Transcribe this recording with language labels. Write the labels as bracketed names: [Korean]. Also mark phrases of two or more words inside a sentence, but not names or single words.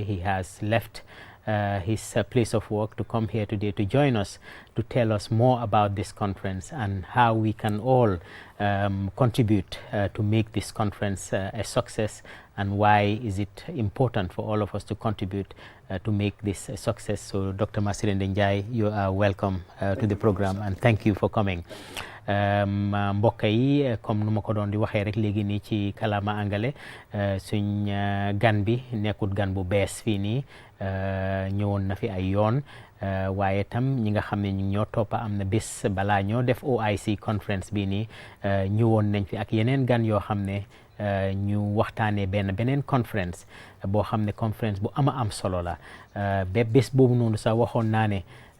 [English] He has left his place of work to come here today to join us to tell us more about this conference and how we can all contribute to make this conference a success, and why is it important for all of us to contribute to make this a success. So Dr. Masirending Njie, you are welcome to the program, and thank you for coming. [Wolof] Mbokk yi comme nu ma ko doon di waxee rek léegi nii ci kàllaama angale suñ gan bi nekkut gan bu bees fii nii ñëwoon na fi ay yoon waaye tam ñi nga xam ne ñu ñoo toppa am na bés balaa ñoo def OIC conference bii nii ñëwoon nañ fi ak yeneen gan yoo xam ne ñu waxtaanee beneen conference boo xam ne conference bu am solo la ba bés boobu noonu sax waxoon naa ne